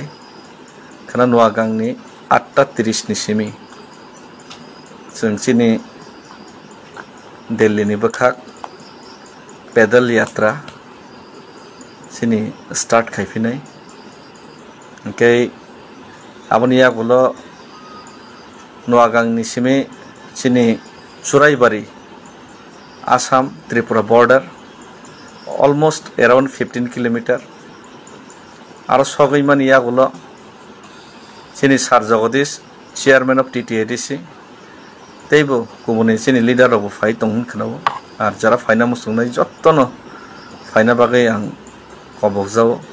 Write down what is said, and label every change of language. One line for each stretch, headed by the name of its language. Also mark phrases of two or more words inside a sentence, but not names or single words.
Kok Borok: खोना नुआगांनि 8:30 नि सिमी जों चिनी दिल्लीनि बखाक
Hindi: पैदल यात्रा
Kok Borok: चिनी स्टार्ट खायफिनाय ओंखाय आबनि आगुलो नुआगांनि सिमी चिनी चुराइबारि आसाम त्रिपुरा बॉर्डर
English: almost around 15 kilometer
Kok Borok: आरो सगैमानि आगुलो चिनी सार जगदीश
English: chairman of TTADC
Kok Borok: तैबो गुबुन चिनी लीडर अब फाइ दं खोनाबो आरो जरा फाइना मुसुंनाय जत्तनो फाइना बागै आं कबकजाव